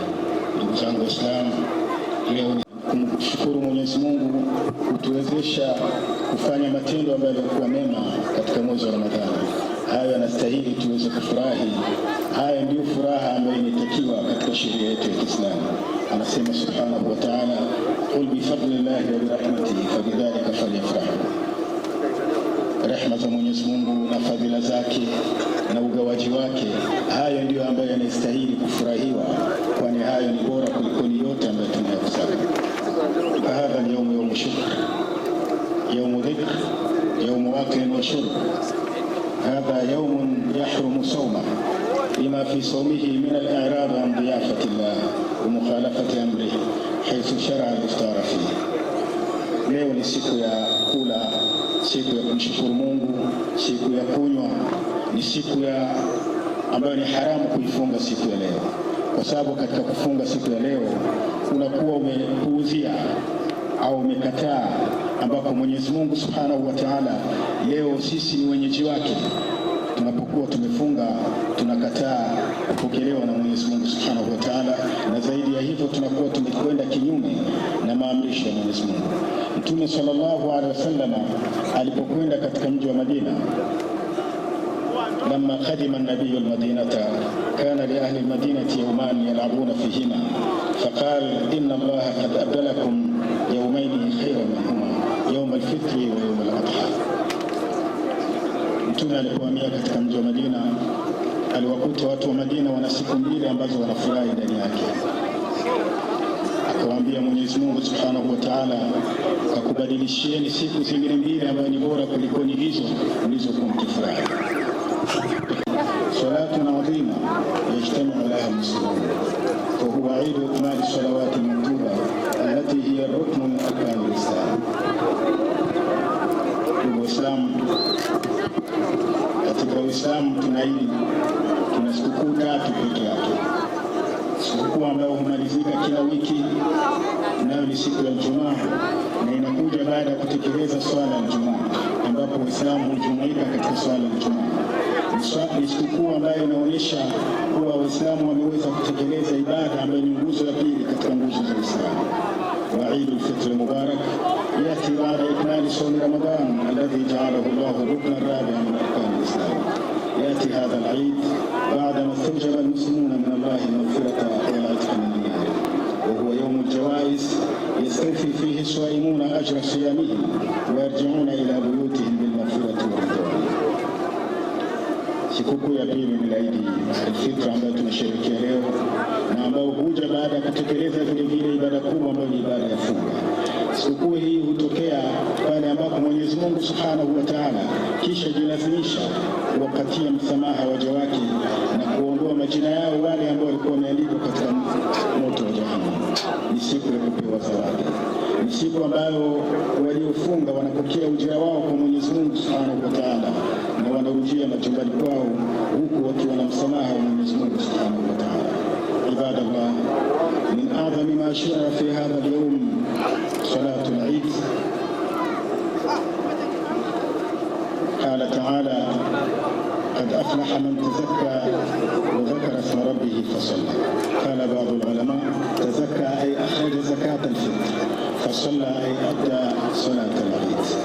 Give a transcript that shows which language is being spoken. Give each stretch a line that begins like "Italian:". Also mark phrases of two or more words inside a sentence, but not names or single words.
Swahili: Ndugu zangu Waislamu, leo kumshukuru Mwenyezi Mungu kutuwezesha kufanya matendo ambayo yalikuwa mema katika mwezi wa Ramadhani. Hayo yanastahili tuweze kufurahi. Haya ndio furaha ambayo inatakiwa katika sheria yetu ya Kiislamu.
Arabic: Anasema سبحانه وتعالى قل بفضل الله وبرحمته فبذلك فليفرحوا.
Swahili: Rehema za Mwenyezi Mungu na fadhila zake na ugawaji wake, hayo ndio ambayo yanastahili kufurahiwa, kwani hayo ni bora kuliko yote ambayo tunayakusanya.
Arabic: Hadha ni يوم شكر يوم ذكر يوم أكل وشرب. هذا يوم يحرم صومه لما في صومه من الإعراض عن ضيافة الله ومخالفة أمره حيث شرع الإفطار فيه.
Swahili: Leo ni siku ya kula, siku ya kumshukuru Mungu, siku ya kunywa, ni siku ya ambayo ni haramu kuifunga siku ya leo, kwa sababu katika kufunga siku ya leo unakuwa umepuuzia au umekataa ambapo Mwenyezi Mungu
Arabic: سبحانه وتعالى
Swahili: leo sisi ni wenyeji wake. Tunapokuwa tumefunga tunakataa kupokelewa na Mwenyezi Mungu
Arabic: سبحانه وتعالى,
Swahili: na zaidi ya hivyo tunakuwa tumekwenda kinyume na maamrisho ya Mwenyezi Mungu. Mtume
Arabic: صلى الله عليه وسلم
Swahili: alipokwenda katika mji wa Madina,
Arabic: لما قدم النبي المدينة كان لأهل المدينة يومان يلعبون فيهما فقال إن الله قد أبدلكم يومين خيرا منهما يوم الفطر ويوم الأضحى.
Swahili: Mtume alipohamia katika mji wa Madina aliwakuta watu wa Madina wana siku mbili ambazo wanafurahi ndani yake. Akawaambia Mwenyezi Mungu
Arabic: سبحانه وتعالى,
Swahili: akakubadilishieni siku zingine mbili ambazo ni bora kuliko hizo mlizokuwa mkifurahi.
Arabic: صلاة عظيمة يجتمع لها المسلمون، وهو عيد إكمال الصلوات المكتوبة التي هي الركن من أركان الإسلام.
Swahili: Uislamu, katika Uislamu tuna sikukuu tatu peke yake. Sikukuu ambayo humalizika kila wiki, nayo ni siku ya Ijumaa, na inakuja baada ya kutekeleza swala ya Ijumaa, ambapo Uislamu hujumuika katika swala ya Ijumaa. Ni sikukuu ambayo inaonyesha kuwa Waislamu wameweza kutekeleza ibada ambayo ni nguzo ya pili katika nguzo za Uislamu.
Arabic: وعيد الفطر المبارك يأتي بعد إكمال صوم رمضان الذي جعله الله ركنا رابعا من أركان الإسلام. يأتي هذا العيد بعدما استوجب المسلمون من الله المغفرة والعتق من النار، وهو يوم الجوائز يستوفي فيه الصائمون أجر صيامهم ويرجعون إلى بيوتهم بالمغفرة والرضوان.
Swahili: Sikukuu ya pili ni Eid al-Fitr ambayo tunasherehekea leo na ambayo huja baada ya kutekeleza vile ibada kubwa ambayo ni ibada ya funga. Sikukuu hii hutokea pale ambapo Mwenyezi Mungu
Arabic: سبحانه وتعالى
Swahili: kisha jilazimisha kuwapatia msamaha waja wake na kuondoa majina yao wale ambao walikuwa wameandikwa katika moto wa Jahannam. Ni siku ya kupewa zawadi. Ni siku ambayo waliofunga wanapokea ujira wao kwa Mwenyezi Mungu
Arabic: سبحانه وتعالى
Swahili: na wanarujia majumbani kwao huku wakiwa na msamaha wa Mwenyezi Mungu
Arabic: سبحانه وتعالى. Ibadallah, من أعظم ما شرع في هذا اليوم صلاة العيد. قال تعالى: قد أفلح من تزكى وذكر اسم ربه فصلى. قال بعض العلماء: تزكى أي أخرج زكاة الفطر، فصلى أي أدى صلاة العيد.